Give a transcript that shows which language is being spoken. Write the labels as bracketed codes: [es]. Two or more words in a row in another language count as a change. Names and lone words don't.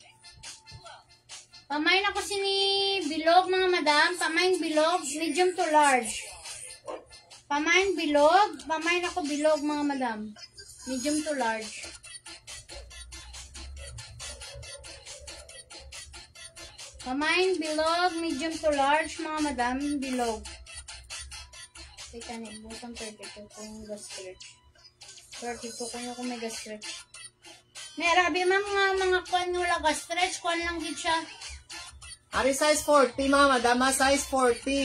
[hil] Pamain ako sini bilog, mga madam. Pamain bilog, [en] medium to large. [hil] Pamain bilog. Pamain ako bilog, mga madam. [en] Medium to large. [hil] Pamain bilog, [en] medium to large, [hil] mga madam. Bilog. Teka na, butang 32 kung gas-stretch. 32 kung may gas-stretch. Nerabi mga kwan wala gas-stretch. Kwan lang gid siya. Ari size 40, mga madam, ha. Size 40.